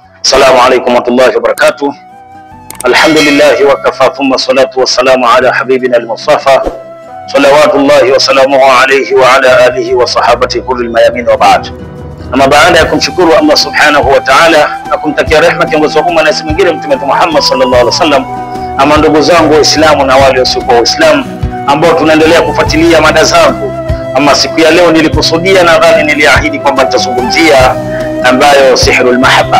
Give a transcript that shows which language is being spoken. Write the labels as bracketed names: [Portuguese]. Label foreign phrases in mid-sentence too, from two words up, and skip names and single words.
[Arabic] السلام عليكم ورحمة الله وبركاته. الحمد لله وكفى ثم الصلاة والسلام على حبيبنا المصطفى صلوات الله وسلامه عليه وعلى آله وصحابته كل الميامين وبعد. [Swahili] Ama baada ya kumshukuru Allah [Arabic] سبحانه وتعالى [Swahili] na kumtakia rehema kiongozi wa umma na si mwingine Mtume Muhammad [Arabic] صلى الله عليه وسلم, [Swahili] ama ndugu zangu Waislamu na wale wasiokuwa Waislamu ambao tunaendelea kufuatilia mada zangu, ama siku ya leo nilikusudia, nadhani niliahidi kwamba nitazungumzia ambayo [Arabic] سحر المحبة.